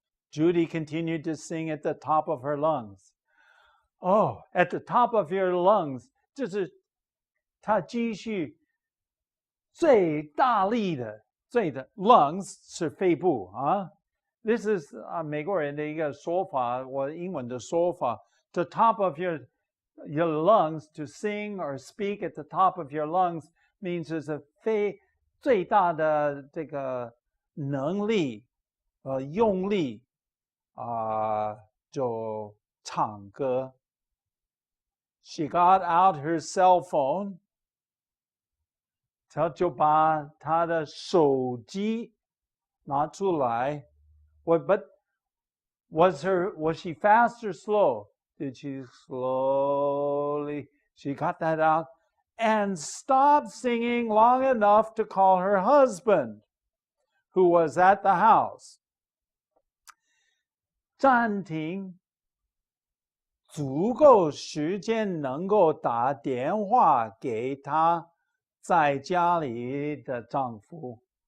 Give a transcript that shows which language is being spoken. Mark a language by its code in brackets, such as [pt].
[en] Judy continued to sing at the top of her lungs. Oh, at the top of your lungs, [zh] 就是她继续最大力的， [en] lungs [zh] 是肺部啊。 [en] This is [zh] 美国人的一个说法，我英文的说法。 [en] The top of your lungs, to sing or speak at the top of your lungs means [zh] 是最大的这个能力用力就唱歌。 [en] She got out her cell phone. [zh] 她就把她的手机拿出来。 [en] But was she fast or slow? Did she slowly? She got that out and stopped singing long enough to call her husband, who was at the house. [zh] 暂停，足够时间能够打电话给她在家里的丈夫。